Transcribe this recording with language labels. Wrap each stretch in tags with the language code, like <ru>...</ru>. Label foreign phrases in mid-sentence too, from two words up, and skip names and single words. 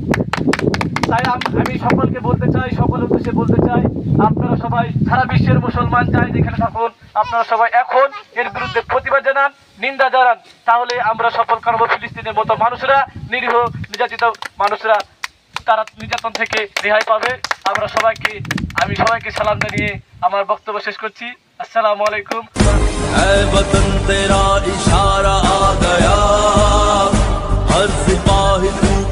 <bn>তাই আমি সকলকে বলতে চাই, সকলের উদ্দেশ্যে বলতে চাই, আপনারা সবাই সারা বিশ্বের মুসলমান চাই যেখানে থাকুন, আপনারা সবাই এখন এর বিরুদ্ধে প্রতিবাদ জানান, নিন্দা জানান। তাহলে আমরা সফল করব ফিলিস্তিনের মতো মানুষরা, নিরীহ নির্যাতিত মানুষরা তারা নির্যাতন থেকে রেহাই পাবে। আমি সবাইকে সালাম জানিয়ে আমার বক্তব্য শেষ করছি।</bn> <ar>السلام عليكم.</ar> <hi>ऐ वतन तेरा इशारा आ गया, हर सिपाही</hi>